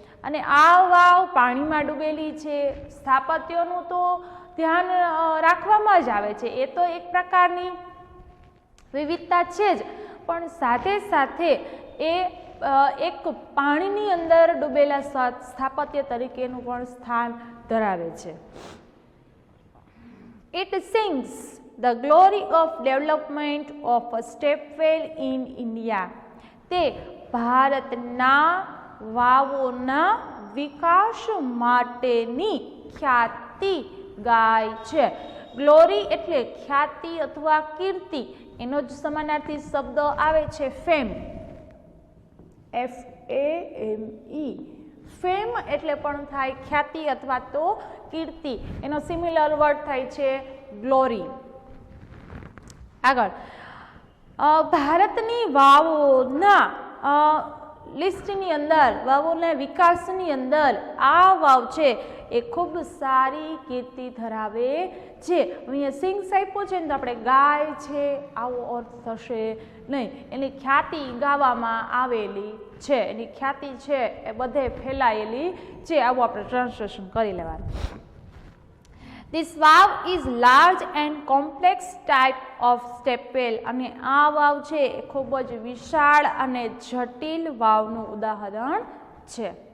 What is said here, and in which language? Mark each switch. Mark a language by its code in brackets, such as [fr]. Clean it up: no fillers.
[gu] અને આ વાવ પાણીમાં ડૂબેલી છે. સ્થાપત્યોનું તો ધ્યાન રાખવામાં જ આવે છે, એ તો એક પ્રકારની વિવિધતા છે જ, પણ સાથે સાથે એ એક પાણીની અંદર ડૂબેલા સ્થાપત્ય તરીકેનું પણ સ્થાન ધરાવે છે. [en] It sings the glory of development of a stepwell in India. [gu] તે ભારતના વાવોના વિકાસ માટેની ખ્યાતિ ગાય છે. ગ્લોરી એટલે ખ્યાતિ અથવા કીર્તિ, એનો જ સમાનાર્થી શબ્દ આવે છે ફેમ, FAME. ફેમ એટલે પણ થાય ખ્યાતિ અથવા તો કીર્તિ, એનો સિમિલર વર્ડ થાય છે ગ્લોરી. આગળ ભારતની વાવોના લિસ્ટની અંદર, વાવોના વિકાસની અંદર આ વાવ છે એ ખૂબ સારી કીર્તિ ધરાવે છે. અહીંયા સિંગ્સ આપ્યો છે ને તો આપણે ગાય છે આવો અર્થ થશે નહીં, એની ખ્યાતિ ગાવામાં આવેલી છે, એની ખ્યાતિ છે એ બધે ફેલાયેલી છે, આવું આપણે ટ્રાન્સલેશન કરી લેવાનું. [en] This વાવ is large and complex type of stepwell. [gu] અને આ વાવ છે એ ખૂબ જ વિશાળ અને જટિલ વાવનું ઉદાહરણ છે.